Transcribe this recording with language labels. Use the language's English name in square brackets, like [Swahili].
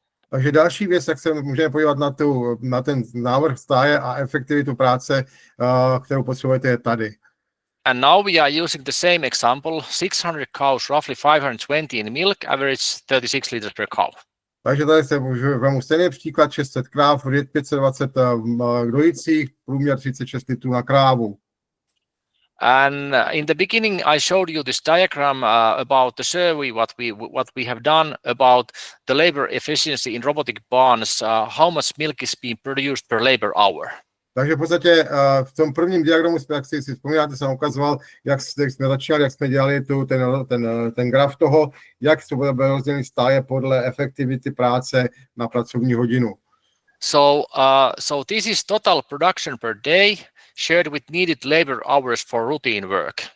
[Czech] Takže další věc, jak se můžeme podívat na ten návrh stáje a efektivitu práce, kterou potřebujete, je tady. [English] And now we are using the same example, 600 cows, roughly 520 in milk, average 36 liters per cow. [Czech] Takže tady se vemu stejný příklad, 600 kráv, 520 dojících, průměr 36 litrů na krávu. [English] And in the beginning, I showed you this diagram about the survey, what we have done about the labor efficiency in robotic barns, how much milk is being produced per labor hour. [Czech] Takže v podstatě v tom prvním diagramu, jak si vzpomínáte, jsem ukazoval, jak jsme začínali, jak jsme dělali ten graf toho, jak se bude rozdělit stáje podle efektivity práce na pracovní hodinu. [English] So this is total production per day shared with needed labor hours for routine work.